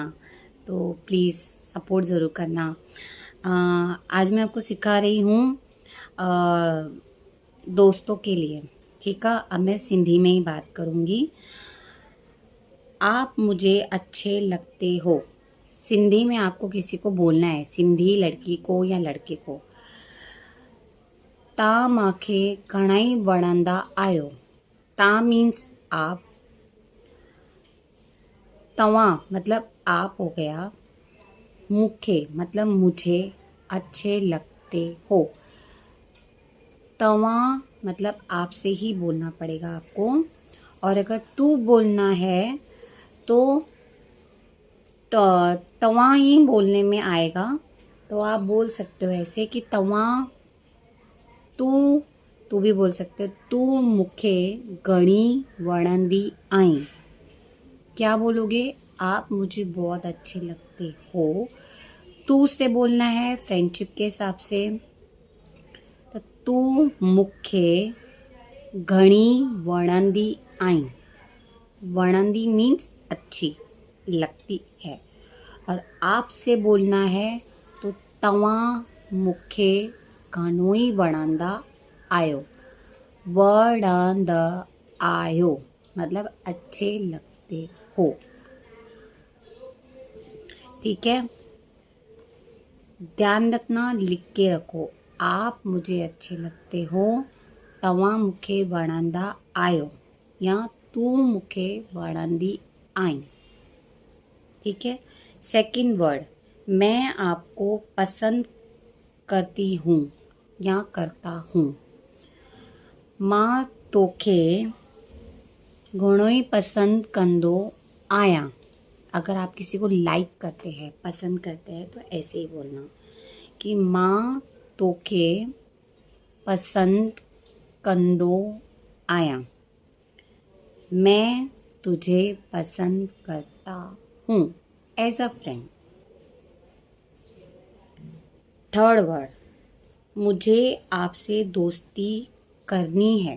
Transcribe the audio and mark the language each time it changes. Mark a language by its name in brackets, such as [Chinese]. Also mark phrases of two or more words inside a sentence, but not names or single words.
[Hindi] तो [English] please support [Hindi] ज़रूर करना। आज मैं आपको सिखा रही हूँ दोस्तों के लिए। ठीक है, अब मैं सिंधी में ही बात करूँगी। आप मुझे अच्छे लगते हो। सिंधी में आपको किसी को बोलना है, सिंधी लड़की को या लड़के को। [Sindhi] ता माखे घणाई वणंदा आयो। [Hindi] ता मीन्स आप, तवा मतलब आप हो गया, मुखे मतलब मुझे अच्छे लगते हो। तवा मतलब आपसे ही बोलना पड़ेगा आपको। और अगर तू बोलना है तो तवा ही बोलने में आएगा। तो आप बोल सकते हो ऐसे कि तवा, तू भी बोल सकते हो, [Sindhi] तू मुखे घणी वणंदी आई। [Hindi] क्या बोलोगे? आप मुझे बहुत अच्छे लगते हो। तू से बोलना है फ्रेंडशिप के हिसाब से, तो [Sindhi] तू मुखे घणी वणंदी आई। [Hindi] वणंदी मीन्स अच्छी लगती है। और आपसे बोलना है तो [Sindhi] तवा मुखे घणोई वणंदा आयो। वणंद आयो [Hindi] मतलब अच्छे लगते हो। ठीक है, ध्यान रखना, लिख के रखो। आप मुझे अच्छे लगते हो, [Sindhi] तवा मुखे वणंदा आयो, या तू मुखे वणंदी आई। [Hindi] ठीक है। [English] second word, [Hindi] मैं आपको पसंद करती हूँ या करता हूँ। [Sindhi] मां तोखे घणोई पसंद कंदो आया। [Hindi] अगर आप किसी को लाइक करते हैं, पसंद करते हैं, तो ऐसे ही बोलना कि [Sindhi] मां तोखे पसंद कंदो आया। [Hindi] मैं तुझे पसंद करता हूँ [English] as a friend. third word, [Hindi] मुझे आपसे दोस्ती करनी है।